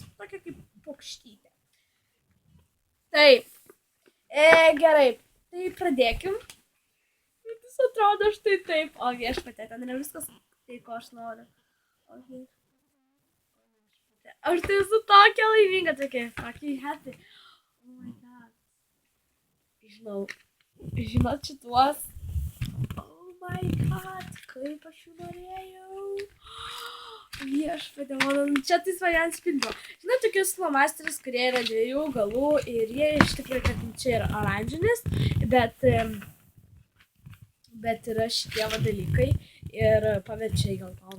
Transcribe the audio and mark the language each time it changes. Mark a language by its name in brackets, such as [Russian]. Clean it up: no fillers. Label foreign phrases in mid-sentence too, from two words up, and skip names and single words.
[Lithuanian] Tokia kaip paukštytė. Taip. Gerai. Tai pradėkim. Jis atrodo štai taip. O viešpatė, ten yra viskas tai, ko aš noriu. [English] Okay. [Lithuanian] Aš tai esu tokia laiminga, tokia happy. [English] Oh my god. [Lithuanian] Žinau. Žinot šituos. [English] Oh my god. [Lithuanian] Kaip aš jų norėjau. Viešpatė, mano, čia tai svajant spindro. Žinai, tokius flomasterius, kurie yra 2 galų ir jie iš tikrųjų, kad čia yra oranžinis, bet yra šitie dalykai ir paverčia į geltoną.